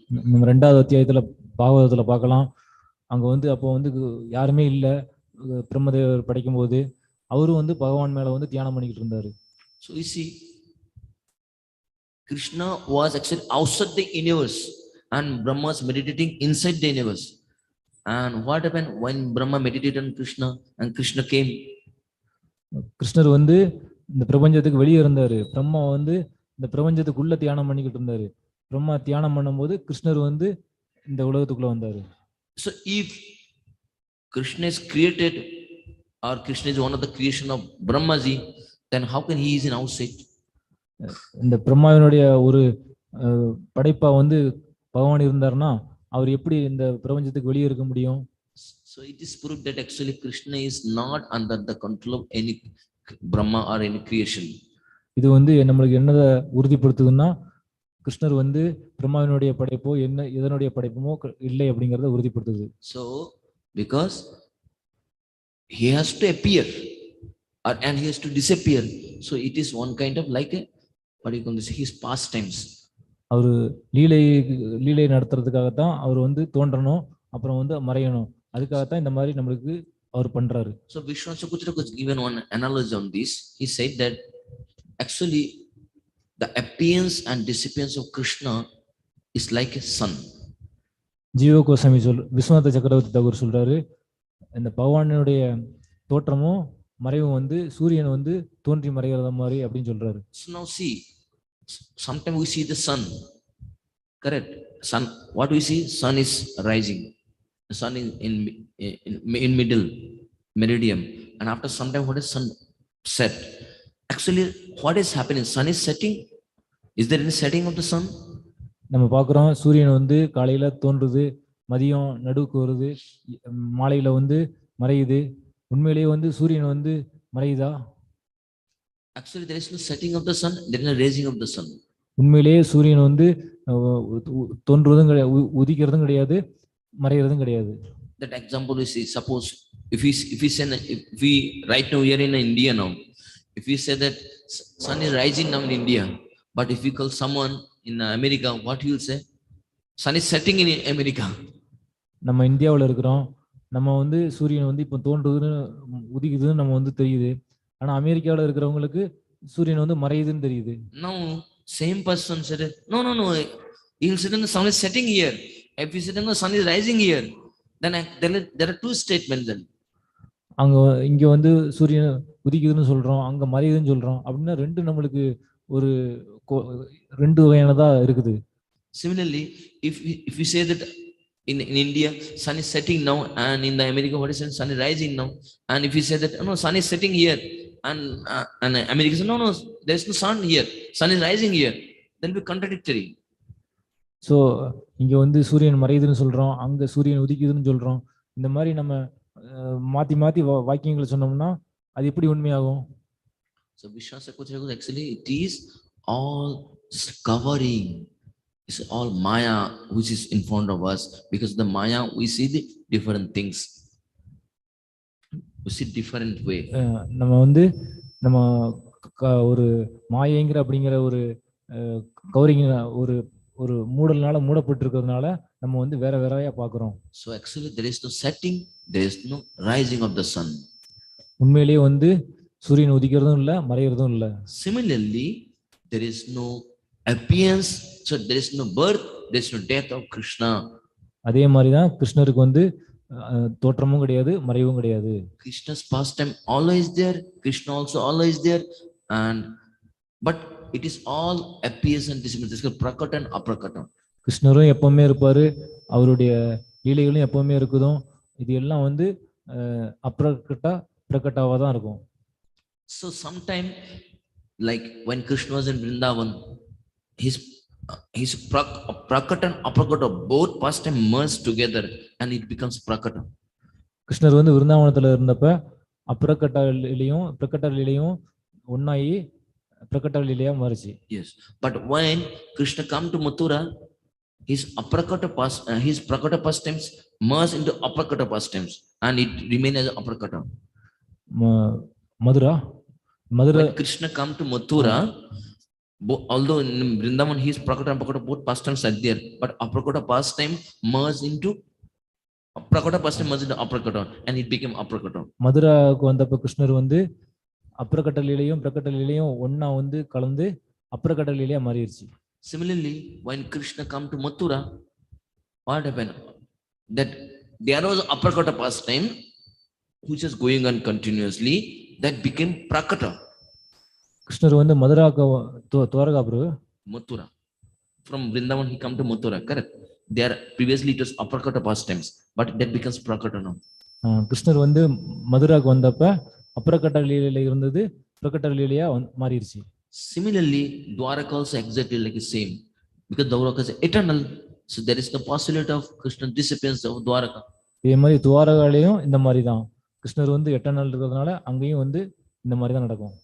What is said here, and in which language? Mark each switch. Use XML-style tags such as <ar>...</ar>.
<ta>நம்ம ரெண்டாவது அத்தியாயத்துல பாகவதத்துல பார்க்கலாம். அங்க வந்து அப்போ வந்து யாருமே இல்லை பிரம்மதேவர் படைக்கும் போது அவரும் வந்து பகவான் மேல வந்து தியானம் பண்ணிக்கிட்டு இருந்தாரு.</ta> <en>So you see, Krishna was actually outside the universe and Brahma was meditating inside the universe. And what happened when Brahma meditated on Krishna and Krishna came?</en> <ta>கிருஷ்ணர் வந்து இந்த பிரபஞ்சத்துக்கு வெளியே இருந்தாரு, பிரம்மா வந்து இந்த பிரபஞ்சத்துக்குள்ள தியானம் பண்ணிக்கிட்டு இருந்தாரு. பிரம்மா தியானம் பண்ணும்போது கிருஷ்ணர் வந்து இந்த உலகத்துக்குள்ள வந்தாரு.</ta> <en>So if Krishna is created or Krishna is one of the creation of Brahmaji, then how can he is in outside?</en> <ta>இந்த பிரம்மாவினுடைய ஒரு படைப்பா வந்து பகவான் இருந்தாருன்னா அவர் எப்படி இந்த பிரபஞ்சத்துக்கு வெளியே இருக்க முடியும்?</ta> <en>So it is proved that actually Krishna is not under the control of any Brahma or any creation.</en> <ta>இது வந்து நம்மளுக்கு என்னதை உறுதிப்படுத்துதுன்னா கிருஷ்ணர் வந்து பிரம்மாவினுடைய படைப்போ என்ன எதனுடைய படைப்புமோ இல்லை அப்படிங்கறத உறுதிப்படுத்துது.</ta> <en>So because he has to appear and he has to disappear, so it is one kind of like a what do you call this, his pastimes.</en> <ta>அவர் லீலை நடத்துறதுக்காகத்தான் அவர் வந்து தோன்றணும் அப்புறம் வந்து மறையணும், அதுக்காகத்தான் இந்த மாதிரி நம்மளுக்கு அவர் பண்றாரு.</ta> <en>So Vishwanath was given one analogy on this. He said that actually the appearance and disappearance of Krishna is like a sun.</en> <ta>ஜீவ கோஸ்வாமி விஸ்வநாத சக்கரவர்த்தி தாகூர் சொல்றாரு, இந்த பகவானுடைய தோற்றமும் மறைவும் வந்து சூரியன் வந்து தோன்றி மறைகிறத மாதிரி அப்படின்னு சொல்றாரு.</ta> <en>So now see, sometimes we see the sun, correct? Sun, what we see? Sun is rising. The sun is in middle, meridian, and after some time, what is sun set? Actually, what is happening? Sun is setting. Is there any setting of the sun?</en> <ta>நம்ம பார்க்குறோம் சூரியன் வந்து காலையில தோன்றுது, மதியம் நடுவுக்கு வருது, மாலையில வந்து மறையுது. உண்மையிலேயே வந்து சூரியன் வந்து மறையுதா?</ta> <en>Actually, there is no setting of the sun, there is no raising of the sun.</en> <ta>உண்மையிலேயே சூரியன் வந்து தோன்றுவதும் கிடையாது, உதிக்கிறதும் கிடையாது, மறைகிறதும் கிடையாது.</ta> <en>That example we see, suppose if we right now we are in India now, if we say that sun is rising now in India, but if we call someone in America, what he will say? Sun is setting in America.</en> <ta>நம்ம இந்தியாவில் இருக்கிறோம், நம்ம வந்து சூரியன் வந்து இப்போ தோன்றுதுன்னு உதிக்குதுன்னு நம்ம வந்து தெரியுது. ஆனா அமெரிக்காவில் இருக்கிறவங்களுக்கு சூரியன் வந்து மறையுதுன்னு தெரியுது.</ta> <en>Now same person said, no, he will say the sun is setting here. If he said the sun is rising here, then there are two statements then.</en> <ta>அங்க இங்க வந்து சூரியன் உதிக்குதுன்னு சொல்றோம், அங்க மறையுதுன்னு சொல்றோம். அப்படின்னா ரெண்டு நம்மளுக்கு ஒரு ரெண்டு வகையானதா இருக்குது.</ta> <en>Similarly, if we say that in India sun is setting now, and in the America what is it? Sun is rising now, and if we say that no, sun is setting here, and America says no, there is no sun here, sun is rising here, then will be contradictory.</en> <ta>So இங்க வந்து சூரியன் மறையுதுன்னு சொல்றோம், அங்க சூரியன் உதிக்குதுன்னு சொல்றோம். இந்த மாதிரி நம்ம மாத்தி மாத்தி வாக்கியங்களை சொன்னோம்னா அது எப்படி உண்மையாகும்?</ta> <en>So Vishwanath actually it is all covering, it's all maya which is in front of us, because the maya we see the different things, we see different way.</en> <ta>நம்ம வந்து நம்ம ஒரு மாயைங்கிற அப்படிங்கிற ஒரு கவரிங் ஒரு ஒரு மூடல்னால மூடப்பட்டிருக்கிறதுனால நம்ம வந்து வேற வேறையா பார்க்கிறோம்.</ta> <en>So actually there is no setting, there is no rising of the sun.</en> <ta>உண்மையிலேயே வந்து சூரியன் உதிக்கிறதும் இல்ல மறையறதும் இல்ல.</ta> <en>Similarly, there is no appearance, so there is no birth, there is no death of Krishna.</en> <ta>அதே மாதிரி தான் கிருஷ்ணருக்கு வந்து தோற்றமும் கிடையாது மறைவும் கிடையாது.</ta> <en>Krishna's pastime always there, Krishna also always there, and but it is all appears and disappears. This is prakata and aprakata.</en> <ta>கிருஷ்ணரும் எப்பவுமே இருப்பாரு, அவருடைய லீலைகளும் எப்பவுமே இருக்குதும். இது எல்லாம் வந்து அப்ரகட்டா பிரகட்டாவா தான் இருக்கும்.</ta> <en>So sometime like when Krishna was in Vrindavan, his His prakata and aprakata both pastime merge together and it becomes prakata.</en> <ta>கிருஷ்ணர் வந்து விருந்தாவனத்துல இருந்தப்ப அப்ரகட்டாலையும் பிரகட்டாலையும் ஒன்னாயி பிரகட்டாலையா மாறிச்சு.</ta> <en>Yes, but when Krishna come to Mathura, his prakata pastimes merge into aprakata pastimes and it remain as aprakata.</en> <ta>Mathura</ta> <en>When Krishna come to Mathura, although in Vrindavan his prakata and aprakata both pastimes are there, but aprakata pastime merged into prakata pastime merged into aprakata and it became aprakata.</en> <ta>மதுராவுக்கு வந்தப்ப கிருஷ்ணர் வந்து அப்ரகட்டலையும் பிரகட்டலையும் ஒன்னா வந்து கலந்து அப்ரகட்டலையா மாறிடுச்சு.</ta> <en>Similarly, when Krishna come to Mathura, what happened? That there was aprakata pastime which is going on continuously, that became prakata.</en> <ta>கிருஷ்ணர் வந்து மதுராக்கு துவாரகாபுரு</ta> <en>Mathura. From Vrindavan he come to Mathura, correct? There previously it was aprakata pastimes, but that becomes prakata now.</en> <ta>கிருஷ்ணர் வந்து மதுராக்கு வந்தப்ப அப்ரகட்ட லீலையில இருந்தது பிரகட்ட லீலையா மாறிடுச்சு.</ta> <en>Similarly, Dwaraka also exactly like the same, because Dwaraka is eternal, so there is the possibility of Krishna disappearance of Dwaraka.</en> <ta>இதே மாதிரி துவாரகாலையும் இந்த மாதிரி தான் கிருஷ்ணர் வந்து எட்டர்னல் இருக்கிறதுனால அங்கேயும் வந்து இந்த மாதிரி தான் நடக்கும்.</ta>